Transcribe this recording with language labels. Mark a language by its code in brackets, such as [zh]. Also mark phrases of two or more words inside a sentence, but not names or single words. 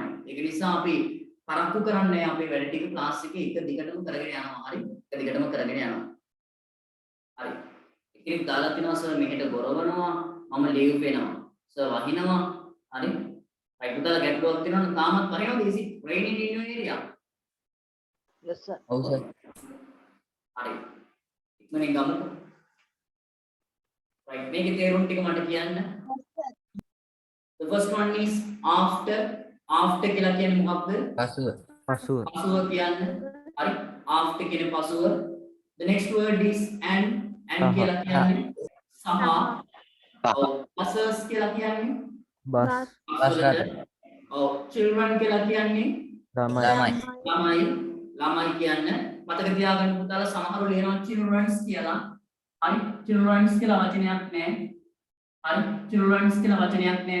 [si] ඒක නිසා අපි පරක්කු කරන්නේ අපේ වැඩ ටික ක්ලාස් එකේ එක දිගටම කරගෙන යනවා. හරි. එක දිගටම කරගෙන යනවා. හරි. එකෙක් දාලා තිනවා සර් මෙහෙට ගොරවනවා මම ලීව් වෙනවා. සර් වහිනවා. හරි. right පුතාලා ගැටලුවක් තියෙනවා නම් තාමත් වහිනවද? [en] is it raining in your area? Yes sir. [si] ඔව් සර්. හරි. ඉක්මනින් ගමුකෝ. right මේකේ තේරුම් ටික මට කියන්න. [en] The first one is after. [si] After කියලා කියන්නේ මොකක්ද? පසුව. පසුව කියන්නේ. හරි. After කියන්නේ පසුව. [en] The next word is and [si] කියලා කියන්නේ සහ. buses කියලා කියන්නේ බස්. ඔව් children කියලා කියන්නේ ළමයි. ළමයි කියන්නේ මතක තියාගන්න පුතාලා සමහරව ලියනවා children's කියලා. හරි children's කියලා වචනයක් නැහැ. හරි children's කියලා වචනයක් නැහැ.